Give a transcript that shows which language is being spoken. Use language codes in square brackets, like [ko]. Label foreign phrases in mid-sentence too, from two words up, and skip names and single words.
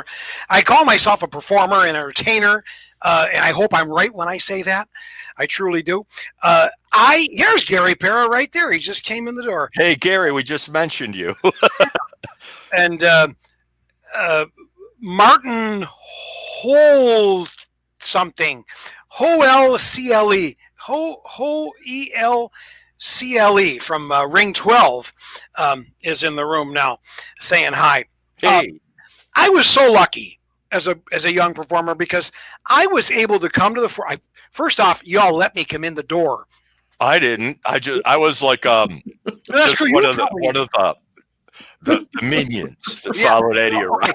[en] I call myself a performer and entertainer. And I hope I'm right when I say that. I truly do. Here's Gary Para right there. He just came in the door. Hey, Gary, we just mentioned you. And Martin Hole something. Ho-L-C-L-E. Ho-E-L-C-L-E from Ring 12 is in the room now saying hi. Hey. I was so lucky as a young performer because I was able to come to the first off, y'all let me come in the door. I didn't. I was like just one of the minions that followed Eddie around.